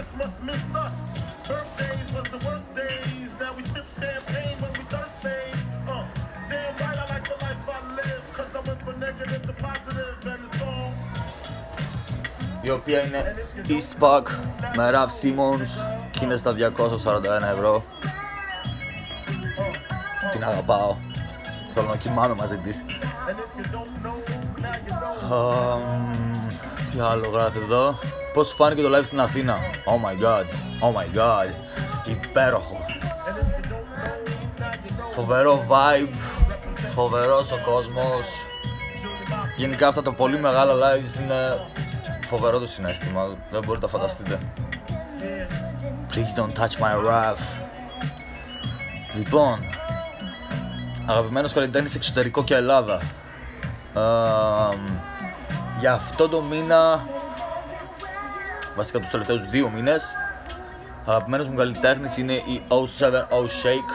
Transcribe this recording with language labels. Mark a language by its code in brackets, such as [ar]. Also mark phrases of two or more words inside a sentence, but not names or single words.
[el] Η οποία είναι Eastpak με Raf Simons και είναι στα 241 ευρώ. Την αγαπάω, θέλω να κοιμάμαι μαζί της. Τι άλλο γράφει εδώ? Πώς σου φάνηκε το live στην Αθήνα? [en] Oh my god, oh my god, [el] υπέροχο. Φοβερό vibe, φοβερός ο κόσμος. Γενικά αυτά τα πολύ μεγάλα lives είναι φοβερό το συναίσθημα, δεν μπορείτε να φανταστείτε. [en] Please don't touch my rap. [el] Λοιπόν, αγαπημένος καλλιτέχνης εξωτερικό και Ελλάδα. Για αυτό το μήνα, βασικά τους τελευταίους 2 μήνες, αγαπημένος μου καλλιτέχνης είναι η 070 Shake.